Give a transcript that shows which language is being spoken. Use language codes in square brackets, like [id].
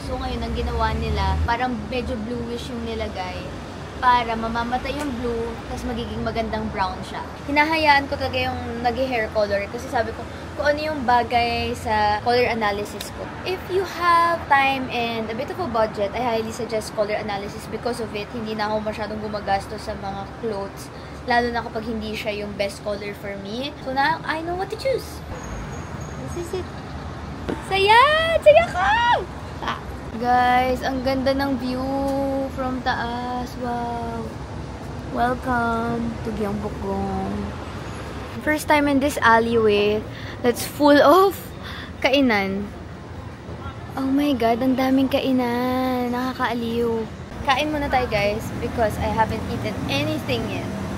[tl] So, ngayon, ang ginawa nila, parang medyo bluish yung nilagay para mamamatay yung blue, tapos magiging magandang brown siya. Hinahayaan ko talaga yung nag-hair color kasi sabi ko, kung ano yung bagay sa color analysis ko. [en] If you have time and a bit of a budget, I highly suggest color analysis because of it. [tl] Hindi na ako masyadong gumagastos sa mga clothes, lalo na kapag hindi siya yung [en] best color for me. So now, I know what to choose. This is it. [tl] Saya! Saya ka! Guys, ang ganda ng view from taas. [en] Wow. Welcome to Gyeongbokgung. First time in this alleyway that's full of kainan. [tl] Oh my God, ang daming kainan. Nakakaaliw. Kain muna tayo guys [en] because I haven't eaten anything yet.